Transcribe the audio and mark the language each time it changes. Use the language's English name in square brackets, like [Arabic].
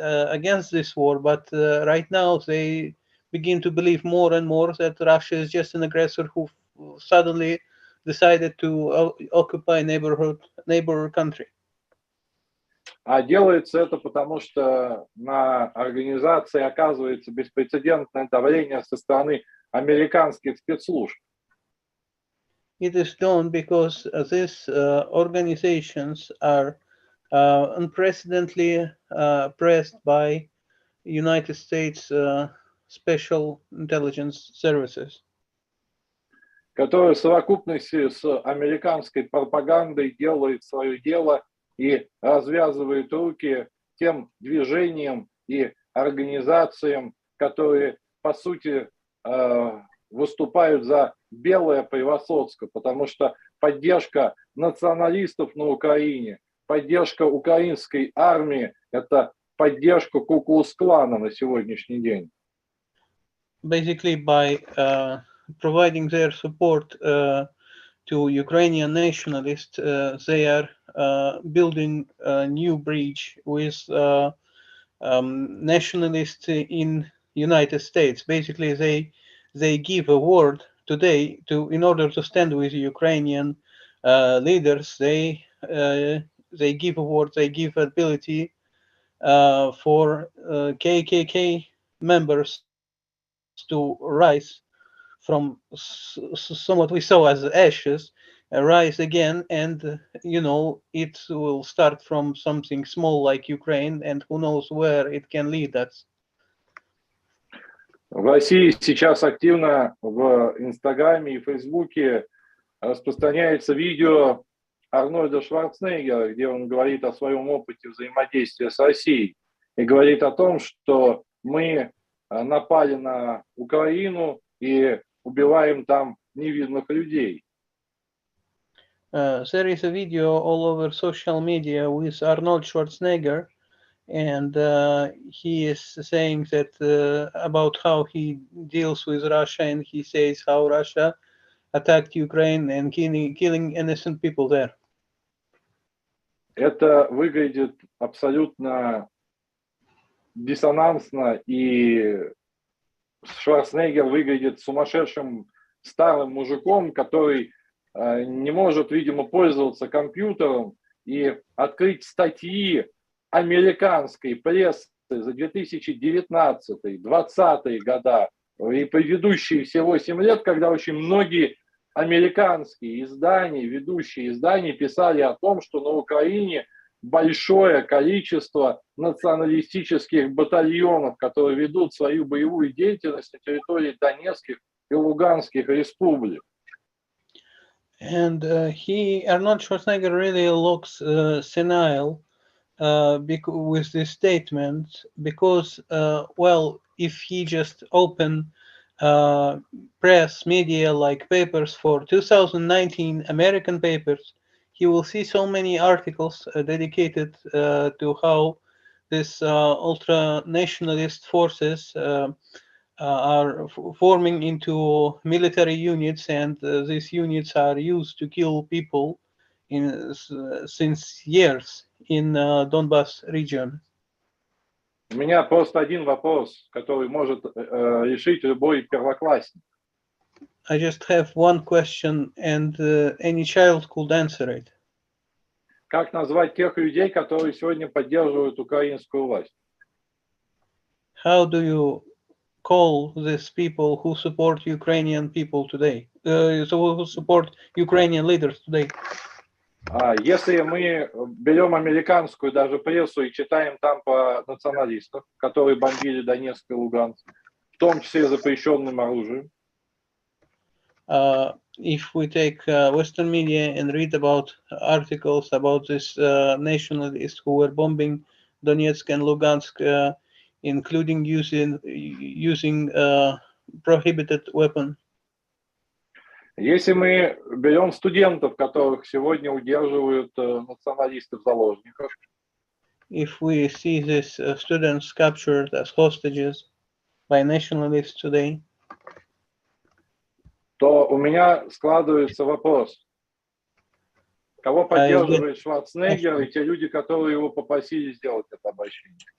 [English] against this war, but right now they begin to believe more and more that Russia is just an aggressor who suddenly decided to occupy neighbor country. [Russian] А делается это потому, что на организации оказывается беспрецедентное давление со стороны американских спецслужб. [English] It is done because these organizations are unprecedentedly pressed by United States Special Intelligence Services, [Russian] Которые в совокупности с американской пропагандой делают свое дело и развязывают руки тем движениям и организациям, которые, по сути, выступают за белое превосходство, потому что поддержка националистов на Украине, поддержка украинской армии – это поддержка Ку-клукс-клана на сегодняшний день. [English] Basically, by providing their support to Ukrainian nationalists, they are building a new bridge with nationalists in United States. Basically, they give a word today in order to stand with Ukrainian leaders. They give a word. They give ability for KKK members to rise from somewhat we saw as ashes, rise again, and it will start from something small like Ukraine, and who knows where it can lead us. [Russian] В России сейчас активно в Инстаграме и Фейсбуке распространяется видео Арнольда Шварценеггера, где он говорит о своем опыте взаимодействия с Россией и говорит о том, что мы напали на Украину и убиваем там невинных людей. [English] There is a video all over social media with Arnold Schwarzenegger, and he is saying that about how he deals with Russia, and he says how Russia attacked Ukraine and killing innocent people there. [Russian] Это выглядит абсолютно диссонансно, и Шварценеггер выглядит сумасшедшим старым мужиком, который не может, видимо, пользоваться компьютером и открыть статьи американской прессы за 2019-2020 года и предыдущие все 8 лет, когда очень многие американские издания, ведущие издания писали о том, что на Украине большое количество националистических батальонов, которые ведут свою боевую деятельность на территории Донецких и Луганских республик. [English] And Arnold Schwarzenegger really looks senile with this statement because, well, if he just open press media like papers for 2019 American papers, he will see so many articles dedicated to how this ultra-nationalist forces are forming into military units, and these units are used to kill people since years in Donbass region. [Russian] У меня просто один вопрос, который может решить любой первоклассник. [English] I just have one question, and any child could answer it. [Russian] Как назвать тех людей, которые сегодня поддерживают украинскую власть? [English] How do you call these people who support Ukrainian people today? Who support Ukrainian leaders today? [Russian] Если мы берем американскую даже прессу и читаем там по националистов, которые бомбили Донецк и Луганск, в том числе запрещенным оружием. [English] If we take Western media and read about articles about this nationalists who were bombing Donetsk and Lugansk, including using prohibited weapon. [Russian] Если мы берем студентов, которых сегодня удерживают националисты в заложниках, [English] if we see these students captured as hostages by nationalists today, [Russian] то у меня складывается вопрос, кого поддерживает Шварценеггер и те люди, которые его попросили сделать это обращение.